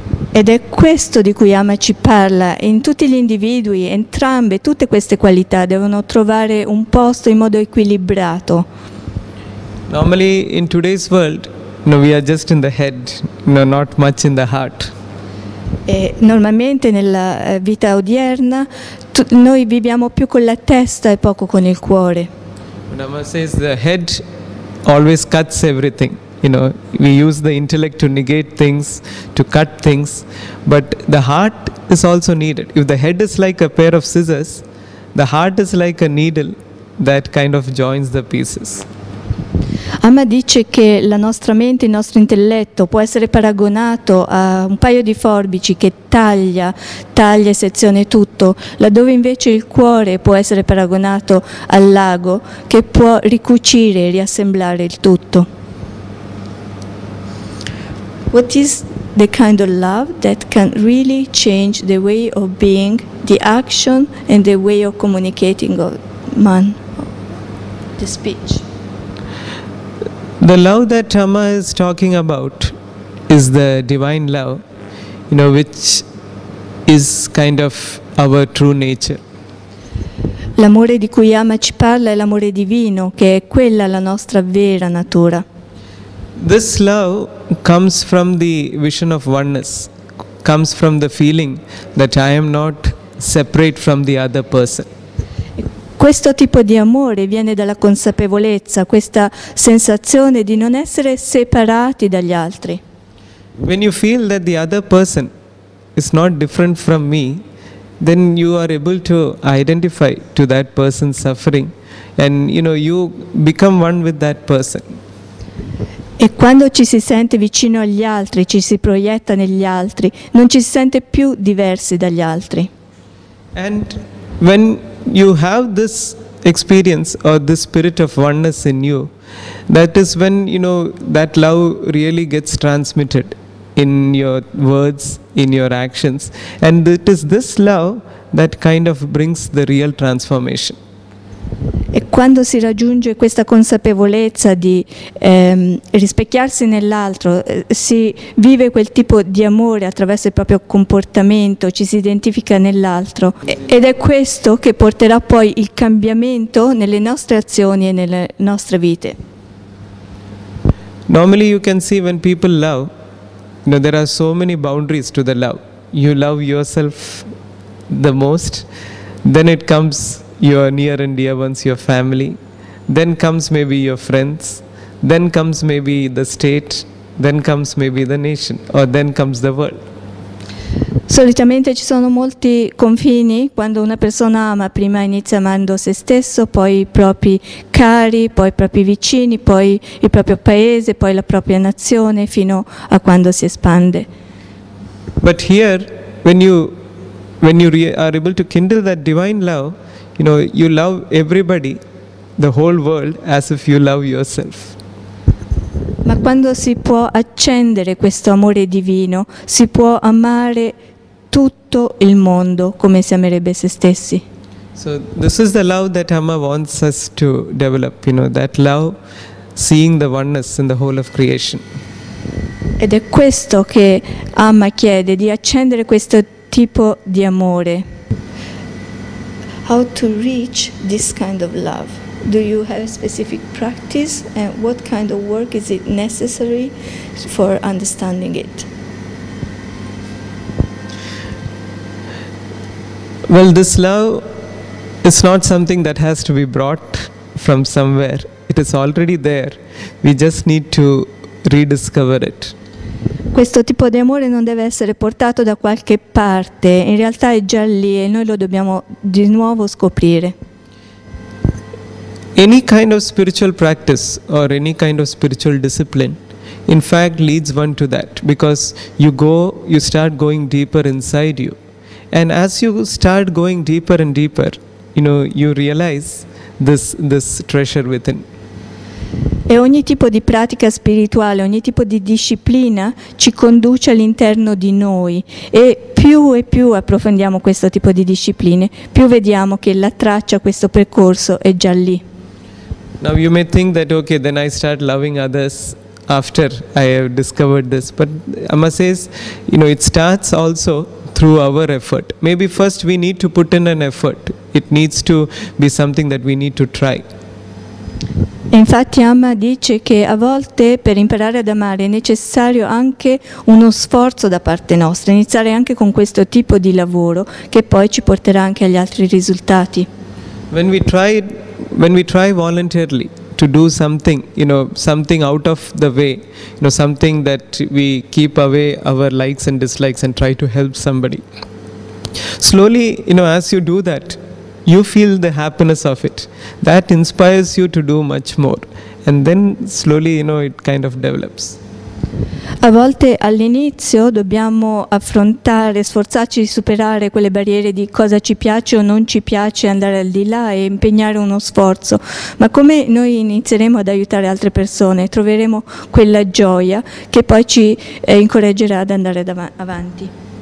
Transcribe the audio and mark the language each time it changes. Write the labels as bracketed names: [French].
[Italian] Ed è questo di cui Amma ci parla. In tutti gli individui, entrambe, tutte queste qualità devono trovare un posto in modo equilibrato. [English] Normally in today's world, we are just in the head, not much in the heart. [Italian] E normalmente nella vita odierna noi viviamo più con la testa e poco con il cuore. [English] Amma says the head always cuts everything. We use the intellect to negate things, to cut things, but the heart is also needed. If the head is like a pair of scissors, the heart is like a needle that kind of joins the pieces. [Italian] Amma dice che la nostra mente, il nostro intelletto può essere paragonato a un paio di forbici che taglia e seziona tutto, laddove invece il cuore può essere paragonato al lago che può ricucire e riassemblare il tutto. [English] What is the kind of love that can really change the way of being, the action and the way of communicating of man, the speech. The love that Amma is talking about is the divine love, which is kind of our true nature. [Italian] L'amore di cui Amma ci parla è l'amore divino, che è quella la nostra vera natura. [English] This love comes from the vision of oneness, comes from the feeling that I am not separate from the other person. [Italian] Questo tipo di amore viene dalla consapevolezza, questa sensazione di non essere separati dagli altri. [English] When you feel that the other person is not different from me, then you are able to identify to that person's suffering, and you become one with that person. [Italian] E quando ci si sente vicino agli altri, ci si proietta negli altri, non ci si sente più diversi dagli altri. [English] And when you have this experience or this spirit of oneness in you, that is when that love really gets transmitted in your words, in your actions, and it is this love that kind of brings the real transformation. [Italian] E quando si raggiunge questa consapevolezza di rispecchiarsi nell'altro, si vive quel tipo di amore attraverso il proprio comportamento, ci si identifica nell'altro, ed è questo che porterà poi il cambiamento nelle nostre azioni e nelle nostre vite. [English] Normally you can see when people love, there are so many boundaries to the love. You love yourself the most, then it comes your near and dear ones, your family, then comes maybe your friends, then comes maybe the state, then comes maybe the nation, or then comes the world. [Italian] Solitamente ci sono molti confini quando una persona ama, prima inizia amando se stesso, poi i propri cari, poi i propri vicini, poi il proprio paese, poi la propria nazione, fino a quando si espande. [English] But here, when you are able to kindle that divine love, you love everybody, the whole world, as if you love yourself. [Italian] Ma quando si può accendere questo amore divino, si può amare tutto il mondo come si amerebbe se stessi. [English] So this is the love that Amma wants us to develop, that love, seeing the oneness in the whole of creation. [Italian] Ed è questo che Amma chiede, di accendere questo tipo di amore. [English] How to reach this kind of love? Do you have a specific practice, and what kind of work is it necessary for understanding it? Well, this love is not something that has to be brought from somewhere. It is already there. We just need to rediscover it. [Italian] Questo tipo di amore non deve essere portato da qualche parte, in realtà è già lì e noi lo dobbiamo di nuovo scoprire. [English] Any kind of spiritual practice or any kind of spiritual discipline, in fact, leads one to that, because you start going deeper inside you. And as you start going deeper and deeper, you realize this treasure within. [Italian] E ogni tipo di pratica spirituale, ogni tipo di disciplina ci conduce all'interno di noi, e più approfondiamo questo tipo di discipline, più vediamo che la traccia, questo percorso è già lì. [English] Now you may think that, okay, then I start loving others after I have discovered this. But Amma says, it starts also through our effort. Maybe first we need to put in an effort. It needs to be something that we need to try. [Italian] E infatti Amma dice che a volte per imparare ad amare è necessario anche uno sforzo da parte nostra, iniziare anche con questo tipo di lavoro che poi ci porterà anche agli altri risultati. [English] When we try voluntarily to do something, something out of the way, something that we keep away our likes and dislikes and try to help somebody. Slowly, as you do that, you feel the happiness of it. That inspires you to do much more. And then slowly, it kind of develops. [Italian] A volte all'inizio dobbiamo affrontare, sforzarci di superare quelle barriere di cosa ci piace o non ci piace, andare al di là e impegnare uno sforzo, ma come noi inizieremo ad aiutare altre persone, troveremo quella gioia che poi ci incoraggerà ad andare avanti.